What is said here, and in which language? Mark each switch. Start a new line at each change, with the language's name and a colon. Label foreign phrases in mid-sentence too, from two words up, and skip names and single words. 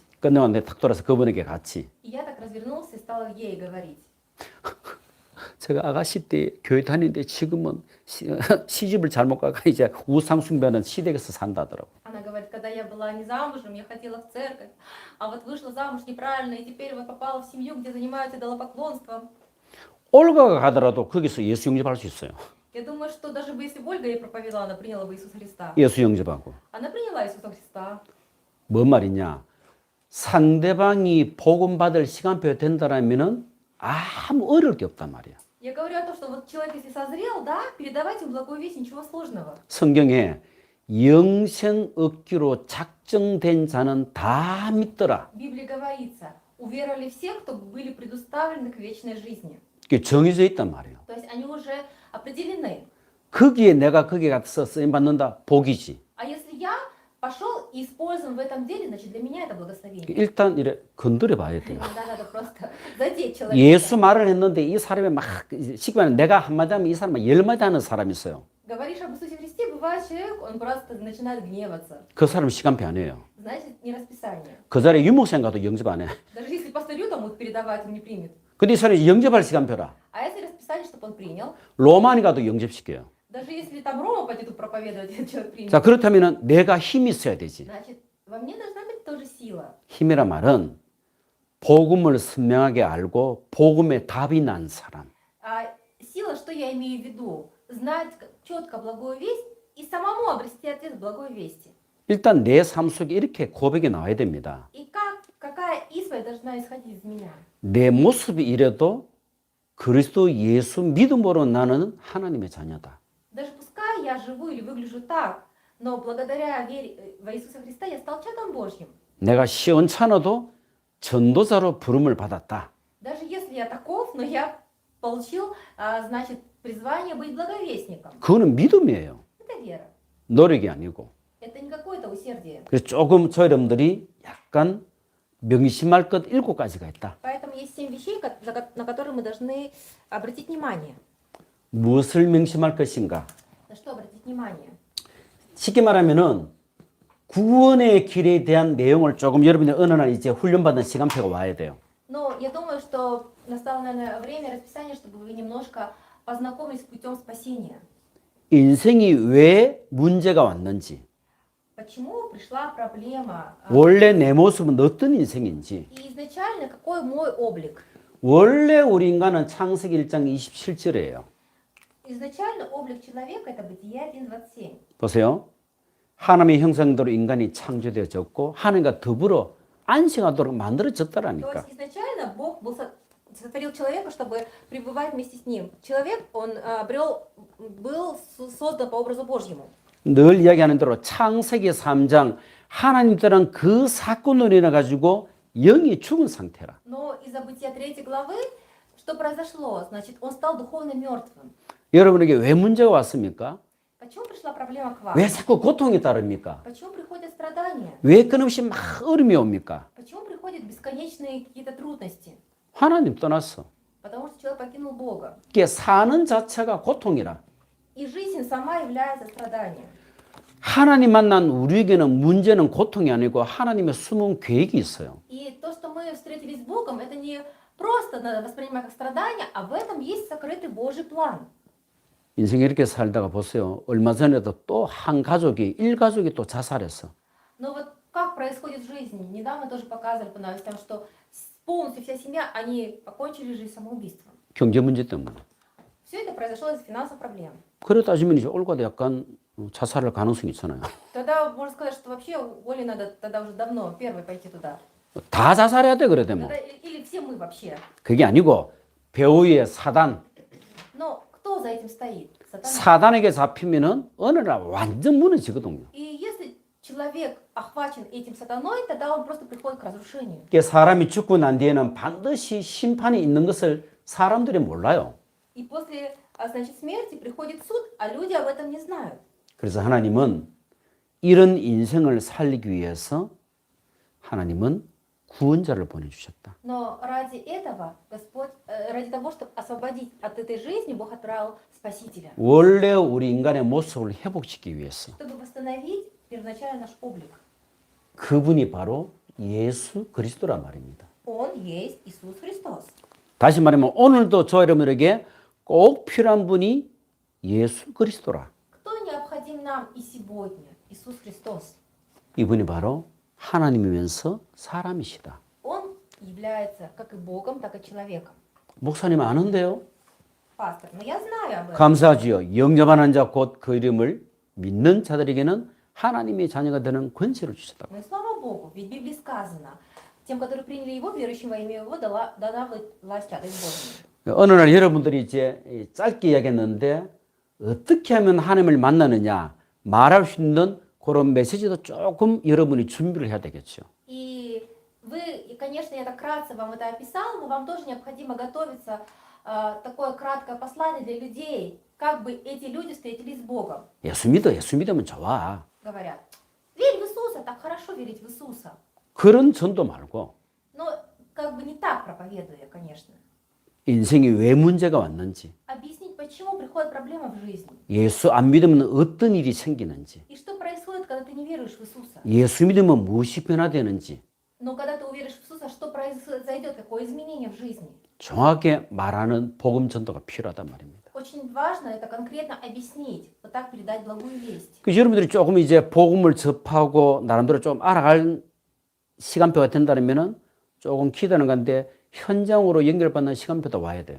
Korean: 끝내고 내가 탁 돌아서 그분에게 같이.
Russian: И я так развернулся и стала ей говорить.
Korean: 제가 아가씨 때 교회 다니는데 지금은 시집을 잘못 가가 이제 우상 숭배하는 시댁에서 산다더라고.
Russian: Она говорит, когда я была не замужем, я ходила в церковь, а вот вышла замуж неправильно, и теперь вот попала в семью, где занимаются идолопоклонством.
Korean: 올가가 가더라도 거기서 예수 영접할 수 있어요.
Russian: Я думаю, что даже бы если бы Ольга ей проповедовала, она приняла бы Иисуса Христа.
Korean: 예수 영접하고.
Russian: Она приняла Иисуса Христа.
Korean: 뭔 말이냐? 상대방이 복음 받을 시간표가 된다라면은 아무 어려울 게 없단 말이야.
Russian: Я говорю о том, что вот человек, если созрел, да, передавайте ему благую весть, ничего сложного.
Korean: 성경에 영생 얻기로 작정된 자는 다 믿더라.
Russian: В Библии говорится, уверовали все, кто были предуставлены к вечной жизни.
Korean: 그게 정해져 있단 말이에요.
Russian: То есть они уже определены.
Korean: 거기에 내가 거기에 가서 쓰임 받는다 복이지.
Russian: А если я пошел и использован в этом деле, значит для меня это благословение.
Korean: 일단 이래 건드려 봐야 돼요.
Russian: Иногда надо просто задеть человека.
Korean: 예수 말을 했는데 이 사람이 막 쉽게 말하면 내가 한마디 하면 이 사람이 10마디 하는 사람이 있어요.
Russian: Говоришь об Иисусе Христе, бывает человек, он просто начинает гневаться.
Korean: 그 사람 시간표 안 해요.
Russian: Значит, не расписание.
Korean: 그 자리에 유목생 가도 영접 안 해.
Russian: Даже если пастырю там вот передавать, он не примет.
Korean: 근데 이 사람이 영접할 시간표라.
Russian: А если расписание, чтобы он принял,
Korean: 로마니 가도 영접시켜요.
Russian: даже если там Рома пойдет проповедовать, этот человек примет.
Korean: 자, 그렇다면 내가 힘이 있어야 되지.
Russian: Значит, во мне должна быть тоже сила.
Korean: 힘이란 말은 복음을 선명하게 알고 복음의 답이 난 사람.
Russian: А сила, что я имею в виду? Знать четко благую весть и самому обрести ответ в благой вести.
Korean: 일단 내 삶 속에 이렇게 고백이 나와야 됩니다.
Russian: И какая исповедь должна исходить из меня?
Korean: 내 모습이 이래도 그리스도 예수 믿음으로 나는 하나님의 자녀다.
Russian: Даже пускай я живу или выгляжу так, но благодаря вере во Иисуса Христа я стал чадом Божьим.
Korean: 내가 시원찮아도 전도자로 부름을 받았다.
Russian: Даже если я таков, но я получил, значит, призвание быть благовестником.
Korean: 그거는 믿음이에요.
Russian: Это вера.
Korean: 노력이 아니고.
Russian: Это не какое-то усердие.
Korean: 그래서 조금 저 여러분들이 약간 명심할 것 7가지가 있다.
Russian: Поэтому есть 7 вещей, на которые мы должны обратить внимание.
Korean: 무엇을 명심할 것인가?
Russian: На что обратить внимание?
Korean: 쉽게 말하면은 구원의 길에 대한 내용을 조금 여러분이 어느 날 이제 훈련받은 시간표가 와야 돼요.
Russian: Но я думаю, что настало, наверное, время расписания, чтобы вы немножко познакомились с путем спасения.
Korean: 인생이 왜 문제가 왔는지,
Russian: Почему пришла проблема?
Korean: 원래 내 모습은 어떤 인생인지,
Russian: И изначально какой мой облик?
Korean: 원래 우리 인간은 창세기 1장 27절이에요.
Russian: Изначально облик человека это Бытие 1:27.
Korean: 보세요. 하나님의 형상대로 인간이 창조되어졌고 하나님과 더불어 안식하도록
Russian: То
Korean: 만들어졌다라니까.
Russian: есть изначально Бог сотворил человека, чтобы пребывать вместе с ним. Человек, он был создан по образу Божьему.
Korean: 늘 이야기하는 대로 창세기 3장 하나님들은 그 사건으로 인해 가지고 영이 죽은 상태라.
Russian: Но из-за Бытия 3 главы, что произошло? Значит, он стал духовно мертвым.
Korean: 여러분에게 왜 문제가 왔습니까?
Russian: Почему пришла проблема к вам?
Korean: 왜 자꾸 고통이 따릅니까?
Russian: Почему приходят страдания?
Korean: 왜 끊임없이 막 어려움이 옵니까?
Russian: Почему приходят бесконечные какие-то трудности?
Korean: 하나님 떠났어.
Russian: Потому что человек покинул Бога.
Korean: 이게 사는 자체가 고통이라.
Russian: И жизнь сама является страданием.
Korean: 하나님 만난 우리에게는 문제는 고통이 아니고 하나님의 숨은 계획이 있어요.
Russian: И то, что мы встретились с Богом, это не просто надо воспринимать как страдание, а в этом есть сокрытый Божий план.
Korean: 인생에 이렇게 살다가 보세요. 얼마 전에도 또 한 가족이, 일가족이 또 자살했어.
Russian: Но вот как происходит в жизни? Недавно тоже показывали по новостям, что полностью вся семья, они покончили жизнь самоубийством.
Korean: 경제 문제 때문에.
Russian: Все это произошло из-за финансовых проблем.
Korean: 그래 따지면 이제 올가도 약간 자살할 가능성이 있잖아요.
Russian: Тогда можно сказать, что вообще Оле надо тогда уже давно первой пойти туда.
Korean: 다 자살해야 돼 그래 되면.
Russian: Тогда, или все мы вообще.
Korean: 그게 아니고 배우의 사단,
Russian: Но кто за этим стоит? сатана.
Korean: 사단에게 잡히면은 어느 날 완전 무너지거든요.
Russian: И если человек охвачен этим сатаной, тогда он просто приходит к разрушению.
Korean: 이게 사람이 죽고 난 뒤에는 반드시 심판이 있는 것을 사람들이 몰라요.
Russian: И после, значит, смерти приходит суд, а люди об этом не знают.
Korean: 그래서 하나님은 이런 인생을 살리기 위해서 하나님은 구원자를 보내주셨다.
Russian: Но ради этого Господь, ради того, чтобы освободить от этой жизни, Бог отправил Спасителя,
Korean: 원래 우리 인간의 모습을 회복시키기 위해서.
Russian: чтобы восстановить первоначально наш облик.
Korean: 그분이 바로 예수 그리스도란 말입니다.
Russian: Он есть Иисус Христос.
Korean: 다시 말하면 오늘도 저 여러분에게 꼭 필요한 분이 예수 그리스도라.
Russian: Кто необходим нам и сегодня? Иисус Христос.
Korean: 이분이 바로 하나님이면서 사람이시다.
Russian: Он является как и Богом, так и человеком.
Korean: 목사님 아는데요?
Russian: Пастор, но я знаю об этом.
Korean: 감사하지요. 영접하는 자 곧 그 이름을 믿는 자들에게는 하나님의 자녀가 되는 권세를 주셨다.
Russian: Но и слава Богу, ведь в Библии сказано, тем, которые приняли Его, верующим во имя Его, дана власть чадать Божьим.
Korean: 어느 날 여러분들이 이제 짧게 이야기했는데 어떻게 하면 하나님을 만나느냐 말할 수 있는 그런 메시지도 조금 여러분이 준비를 해야 되겠죠.
Russian: И вы, и, конечно, я так кратко вам это описала, но вам тоже необходимо готовиться такое краткое послание для людей, как бы эти люди встретились с Богом.
Korean: 예수 믿으면 좋아.
Russian: Говорят, верь в Иисуса, так хорошо верить в Иисуса.
Korean: 그런 전도 말고
Russian: Но как бы не так проповедую я, конечно.
Korean: 인생이 왜 문제가 왔는지,
Russian: Объяснить, почему приходят проблемы в жизни.
Korean: 예수 안 믿으면 어떤 일이 생기는지,
Russian: И что происходит, когда ты не веруешь в Иисуса.
Korean: 예수 믿으면 무엇이 변화되는지
Russian: Но когда ты уверишь в Иисуса, что произойдет, какое изменение в жизни.
Korean: 정확하게 말하는 복음 전도가 필요하단 말입니다.
Russian: Очень важно это конкретно объяснить, вот так передать благую весть.
Korean: 그 여러분들이 조금 이제 복음을 접하고 나름대로 좀 알아갈 시간표가 된다면은 조금 기다리는 건데 현장으로 연결받는 시간표도 와야 돼요.